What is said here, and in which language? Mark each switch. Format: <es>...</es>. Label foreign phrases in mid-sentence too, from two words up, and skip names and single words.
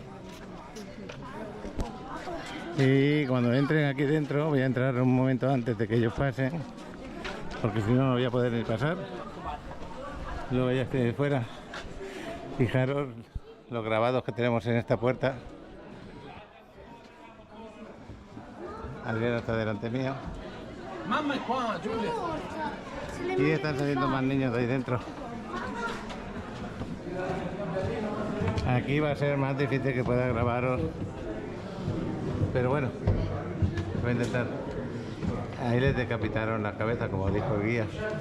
<es>Y cuando entren aquí dentro, voy a entrar un momento antes de que ellos pasen, porque si no, no voy a poder ni pasar. Luego ya estoy de fuera. Fijaros los grabados que tenemos en esta puerta. Adriana está delante mío.</es> <it>Mamma è qua, Giulia.</it> <es>Y están saliendo más niños de ahí dentro. Aquí va a ser más difícil que pueda grabaros. Pero bueno, voy a intentar. Ahí les decapitaron la cabeza, como dijo el guía.</es>